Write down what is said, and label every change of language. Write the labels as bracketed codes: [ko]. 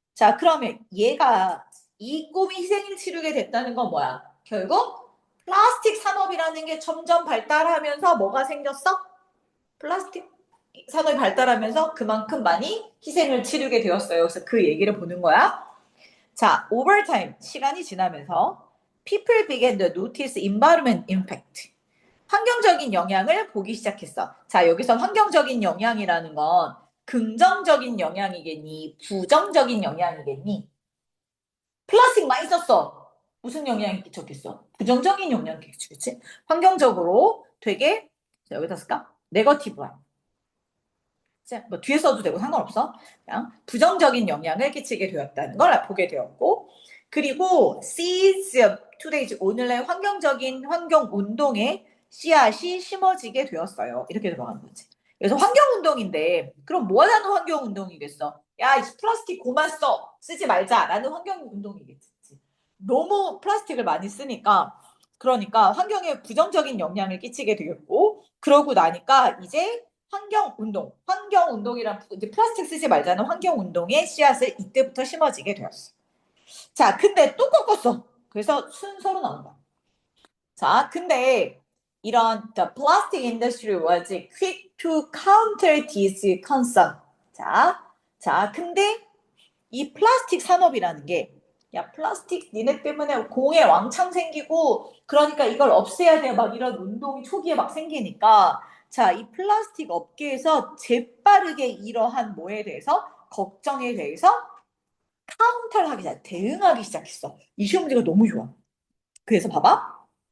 [ko] 자, 그러면 얘가 이 꿈이 희생을 치르게 됐다는 건 뭐야? 결국 플라스틱 산업이라는 게 점점 발달하면서 뭐가 생겼어? 플라스틱 산업이 발달하면서 그만큼 많이 희생을 치르게 되었어요. 그래서 그 얘기를 보는 거야. [en] 자, over time, [ko] 시간이 지나면서 [en] people began to notice environment impact. [ko] 환경적인 영향을 보기 시작했어. 자, 여기서 환경적인 영향이라는 건 긍정적인 영향이겠니? 부정적인 영향이겠니? 플라스틱 많이 썼어. 무슨 영향이 끼쳤겠어? 부정적인 영향이 끼쳤겠지? 환경적으로 되게, 자, 여기다 쓸까? 네거티브한. 뭐 뒤에 써도 되고 상관없어. 그냥 부정적인 영향을 끼치게 되었다는 걸 보게 되었고, 그리고 [en] seeds of today's [ko] 오늘날 환경적인 환경 운동에 씨앗이 심어지게 되었어요. 이렇게 들어가는 거지. 그래서 환경 운동인데 그럼 뭐 하는 환경 운동이겠어? 야, 이 플라스틱 그만 써. 쓰지 말자라는 환경 운동이겠지. 너무 플라스틱을 많이 쓰니까 그러니까 환경에 부정적인 영향을 끼치게 되겠고 그러고 나니까 이제 환경 운동이란 이제 플라스틱 쓰지 말자는 환경 운동의 씨앗을 이때부터 심어지게 되었어. 자, 근데 또 꺾었어. 그래서 순서로 나온다. 자, 근데 이런 [en] the plastic industry was quick to counter this concern. [ko] 근데 이 플라스틱 산업이라는 게 야, 플라스틱 니네 때문에 공해 왕창 생기고 그러니까 이걸 없애야 돼. 막 이런 운동이 초기에 막 생기니까 자, 이 플라스틱 업계에서 재빠르게 이러한 뭐에 대해서 걱정에 대해서 카운터를 하기 시작, 대응하기 시작했어. 이 시험 문제가 너무 좋아. 그래서 봐봐.